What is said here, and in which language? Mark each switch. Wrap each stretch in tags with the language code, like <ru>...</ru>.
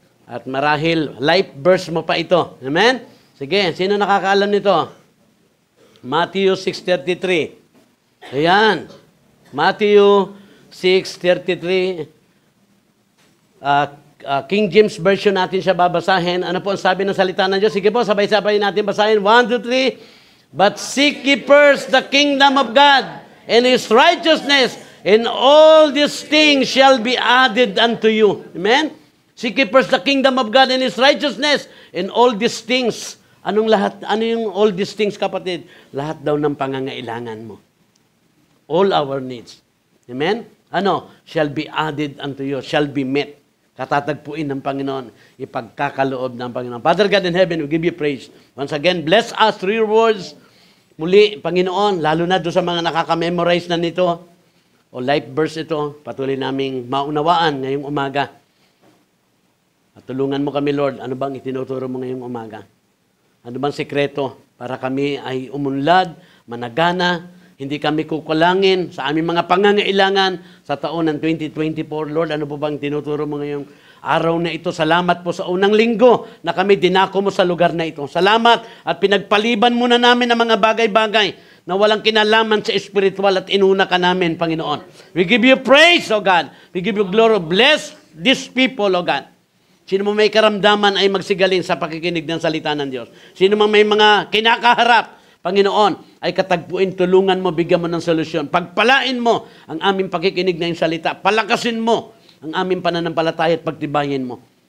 <tl>At marahil, life verse mo pa ito. Amen? Sige, sino nakakaalam nito? Matthew 6:33. Ayan. Matthew 6:33, King James Version natin siya babasahin. Ano po ang sabi ng salita ng Diyos? Sige po, sabay-sabay natin basahin. 1, 2, 3.</tl> <en>But seek ye first the kingdom of God and His righteousness, and all these things shall be added unto you. Amen? Seek ye first the kingdom of God and His righteousness, and all these things.</en> <tl>Anong lahat? Ano yung</tl> <en>all these things,</en> <tl>kapatid? Lahat daw ng pangangailangan mo.</tl> <en>All our needs.</en> <tl>Amen? Ano?</tl> <en>Shall be added unto you. Shall be met.</en> <tl>Katatagpuin ng Panginoon. Ipagkakaloob ng Panginoon.</tl> <en>Father God in heaven, we give you praise. Once again, bless us through your words.</en> <tl>Muli, Panginoon, lalo na doon sa mga nakaka-memorize na nito, o life verse ito, patuloy naming maunawaan ngayong umaga. At tulungan mo kami, Lord. Ano bang itinuturo mo ngayong umaga? Ano bang sekreto para kami ay umunlad, managana, hindi kami kukulangin sa aming mga pangangailangan sa taon ng 2024. Lord, ano po bang tinuturo mo ngayong araw na ito? Salamat po sa unang linggo na kami dinako mo sa lugar na ito. Salamat at pinagpaliban mo na namin ang mga bagay-bagay na walang kinalaman sa spiritual at inuna ka namin, Panginoon.</tl> <en>We give you praise, O God. We give you glory. Bless these people, O God.</en> <tl>Sino mo may karamdaman ay magsigaling sa pakikinig ng salita ng Diyos. Sino mo may mga kinakaharap, Panginoon, ay katagpuin, tulungan mo, bigyan mo ng solusyon. Pagpalain mo ang aming pakikinig ng salita. Palakasin mo ang aming pananampalataya at pagtibayin mo.</tl>